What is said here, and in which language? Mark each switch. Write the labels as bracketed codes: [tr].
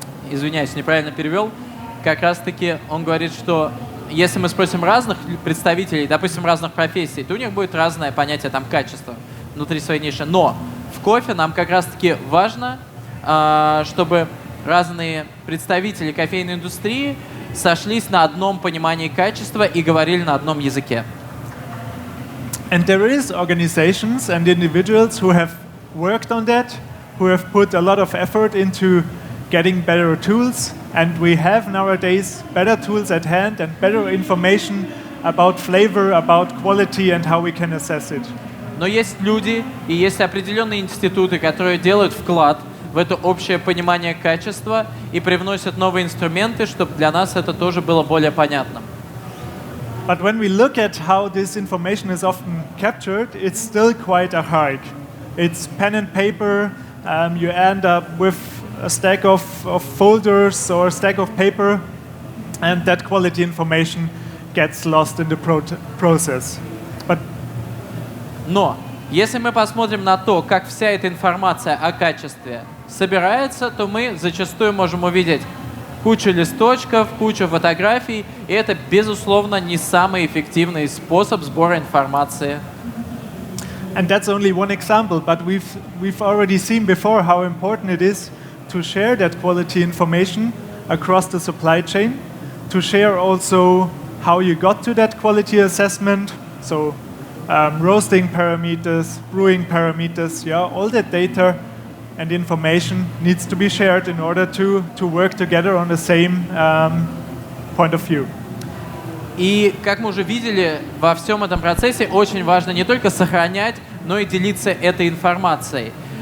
[ru] Извиняюсь, неправильно перевел. Как раз-таки он говорит, что если мы спросим разных представителей, допустим, разных профессий, то у них будет разное понятие там качества внутри своей ниши. Но в кофе нам как раз-таки важно, чтобы разные представители кофейной индустрии сошлись на одном понимании качества и говорили на одном языке. [en] And there is organizations and individuals who have worked on that, who have put a lot of effort into getting better tools, and we have nowadays better tools at hand and better information about flavor, about quality and how we can assess it. [ru] Но есть люди и есть определенные институты, которые делают вклад в это общее понимание качества и привносят новые инструменты, чтобы для нас это тоже было более понятным. [en] But when we look at how this information is often captured, it's still quite archaic. It's pen and paper. You end up with a stack of folders or a stack of paper, and that quality information gets lost in the process. But [ru] Но если мы посмотрим на то, как вся эта информация о качестве собирается, то мы зачастую можем увидеть кучу листочков, кучу фотографий, и это, безусловно, не самый эффективный способ сбора информации. [en] And that's only one example, but we've already seen before how important it is to share that quality information across the supply chain, to share also how you got to that quality assessment, so roasting parameters, brewing parameters, yeah, all that data and information needs to be shared in order to work together on the same point of view. [ru] И, как мы уже видели, во всем этом процессе очень важно не только сохранять, но и делиться этой информацией.